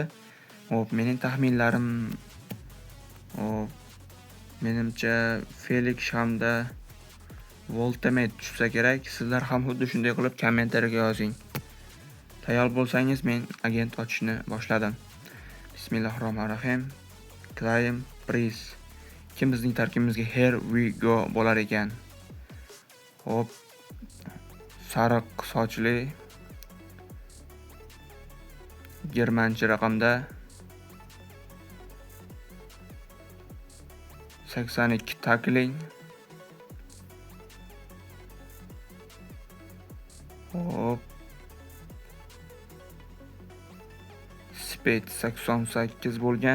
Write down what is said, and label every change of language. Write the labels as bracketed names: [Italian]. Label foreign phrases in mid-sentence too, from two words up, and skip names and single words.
[Uzbek] Hop, mening taxminlarim menimcha Felix hamda Voltemet tushsa kerak. Sizlar ham xuddi shunday qilib kommentariyaga yozing. Tayyor bo'lsangiz, men agent ochishni boshladim. Bismillahirrohmanirrohim. [English] Claim priz. [Uzbek] Kim bizning tarkibimizga [English] here we go [Uzbek] bo'lar ekan? Hop, sariq sochli germancha raqamda 82 tackling. Hop, speed 88 bo'lgan.